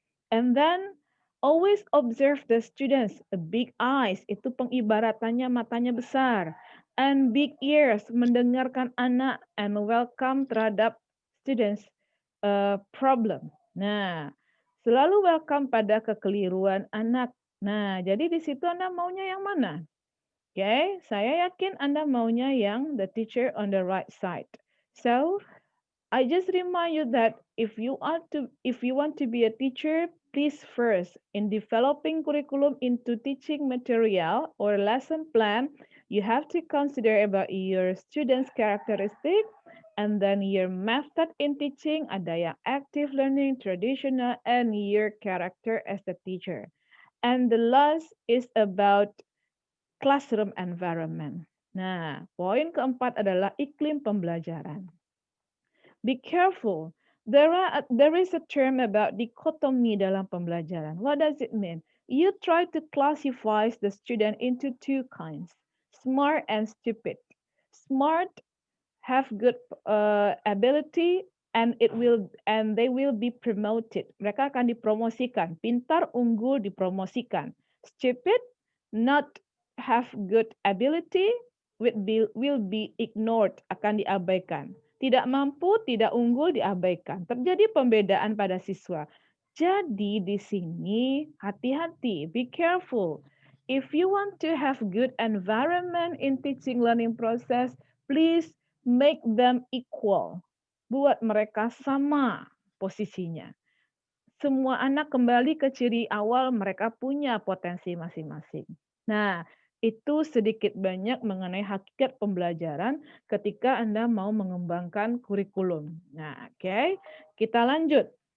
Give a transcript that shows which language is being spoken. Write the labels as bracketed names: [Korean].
[English] And then always observe the students. Big eyes, [Indonesian] itu pengibaratannya matanya besar. [English] And big ears, [Indonesian] mendengarkan anak. [English] And welcome terhadap students problem. [Indonesian] Nah, selalu welcome pada kekeliruan anak. Nah, jadi di situ Anda maunya yang mana? Oke, okay, saya yakin Anda maunya yang [English] the teacher on the right side. So, I just remind you that if you want to be a teacher, please first in developing curriculum into teaching material or lesson plan, you have to consider about your students' characteristic and then your method in teaching, [Indonesian] ada yang [English] active learning, traditional, and your character as a teacher. And the last is about classroom environment. [Indonesian] Nah, poin keempat adalah iklim pembelajaran. [English] Be careful. There is a term about dichotomy [Indonesian] dalam pembelajaran. [English] What does it mean? You try to classify the student into two kinds, smart and stupid. Smart have good ability and they will be promoted. [Indonesian] Mereka akan dipromosikan. Pintar, unggul dipromosikan. [English] Stupid, not have good ability, will be ignored, [Indonesian] akan diabaikan. Tidak mampu, tidak unggul, diabaikan. Terjadi pembedaan pada siswa. Jadi di sini hati-hati, [English] be careful. If you want to have good environment in teaching learning process, please make them equal. [Indonesian] Buat mereka sama posisinya. Semua anak kembali ke ciri awal mereka punya potensi masing-masing. Nah, itu sedikit banyak mengenai hakikat pembelajaran ketika Anda mau mengembangkan kurikulum. Nah, oke. Kita lanjut.